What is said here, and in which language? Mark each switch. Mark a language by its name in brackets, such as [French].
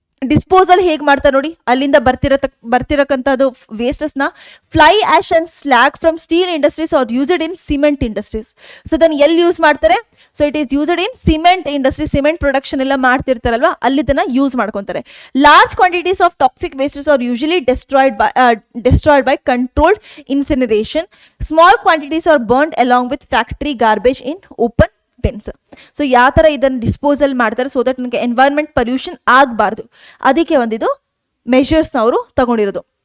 [Kannada] Disposal ಹೇಗೆ ಮಾಡ್ತಾರೆ ನೋಡಿ, ಅಲ್ಲಿಂದ ಬರ್ತಿರಕ್ಕಂಥದ್ದು ವೇಸ್ಟಸ್ನ [English] Fly ash and slag from steel industries are used in cement industries. [Kannada] So ಅದನ್ನು ಎಲ್ಲಿ ಯೂಸ್ ಮಾಡ್ತಾರೆ, so [English] It is used in cement industry. [Kannada] Cement production ಎಲ್ಲ ಮಾಡ್ತಿರ್ತಾರಲ್ವಾ, ಅಲ್ಲಿ ಇದನ್ನ ಯೂಸ್ ಮಾಡ್ಕೊತಾರೆ. [English] Large quantities of toxic wastes are usually destroyed by controlled incineration. Small quantities are burned along with factory garbage in open bins. [Kannada] So ಯಾವ ಥರ ಇದನ್ನು disposal ಮಾಡ್ತಾರೆ, so that ನನಗೆ environment pollution ಆಗಬಾರ್ದು, ಅದಕ್ಕೆ ಒಂದಿದು ಮೆಷರ್ಸ್ನ ಅವರು ತಗೊಂಡಿರೋದು.